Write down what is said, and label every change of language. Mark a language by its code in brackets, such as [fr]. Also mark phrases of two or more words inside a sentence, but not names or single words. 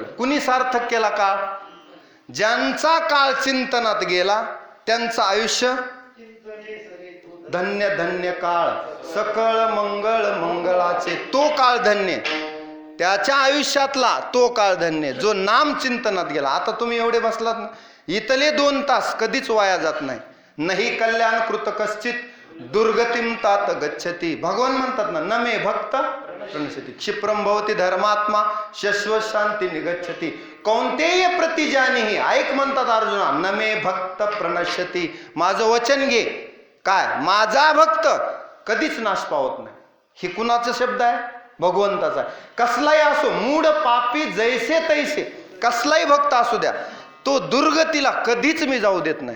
[mr] कुणी सार्थक केला काळ, ज्यांचा काळ चिंतनात गेला त्यांचं आयुष्य धन्य धन्य काळ. सकळ मंगळ मंगळाचे तो काळ धन्य. त्याच्या आयुष्यातला तो काळ धन्य जो नाम चिंतनात गेला. आता तुम्ही एवढे बसलात ना, इथले 2 तास कधीच वाया जात नाही. [sa] नाही कल्याण कृत कश्चित दुर्गतीम तात गच्छती. [mr] भगवान म्हणतात ना [sa] नमे भक्त प्रणश्यती क्षिप्रम भवती धर्मात्मा शश्वत शांती निगच्छती. [mr] कोणतेही प्रतिजानीही ऐक म्हणतात अर्जुना [sa] नमे भक्त प्रणश्यती. [mr] माझं वचन घे. काय माझा भक्त कधीच नाश पावत नाही. हे कुणाचा शब्द आहे, भगवंताचा. कसलाही असो मूढ पापी जैसे तैसे कसलाही भक्त असू द्या तो दुर्गतीला कधीच मी जाऊ देत नाही.